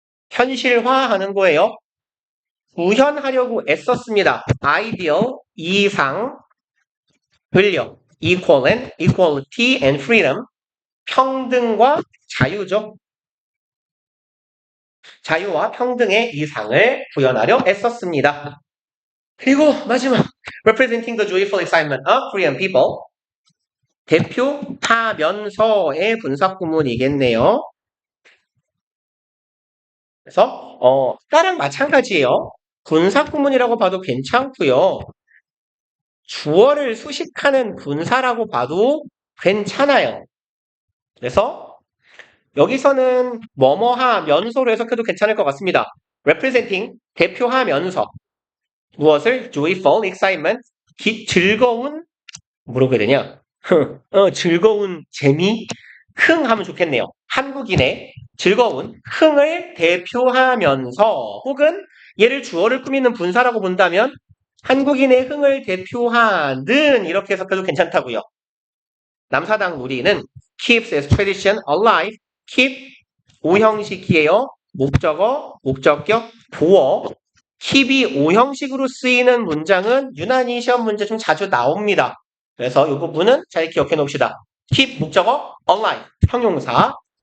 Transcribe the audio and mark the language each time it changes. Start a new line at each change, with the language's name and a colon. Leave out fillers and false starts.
Korean: 현실화하는 거예요. 구현하려고 애썼습니다. ideal, 이상, 권력,
English: equality and freedom,
Korean: 평등과 자유죠. 자유와 평등의 이상을 구현하려 애썼습니다. 그리고 마지막,
English: representing the joyful excitement of Korean people.
Korean: 대표 하면서의 분사구문이겠네요. 그래서 아까랑 마찬가지예요. 분사구문이라고 봐도 괜찮고요. 주어를 수식하는 분사라고 봐도 괜찮아요. 그래서 여기서는 뭐뭐하면서로 해석해도 괜찮을 것 같습니다. representing, 대표하면서 무엇을?
English: joyful, excitement,
Korean: 즐거운, 뭐라고 해야 되냐? 즐거운 재미, 흥 하면 좋겠네요. 한국인의 즐거운 흥을 대표하면서 혹은 얘를 주어를 꾸미는 분사라고 본다면 한국인의 흥을 대표하는 이렇게 해석해도 괜찮다고요. 남사당 놀이는
English: keeps its tradition alive.
Korean: keep 오형식이에요. 목적어, 목적격, 보어. keep이 오형식으로 쓰이는 문장은 유난히 시험 문제 좀 자주 나옵니다. 그래서 이 부분은 잘 기억해 놓읍시다. keep 목적어, alive 형용사.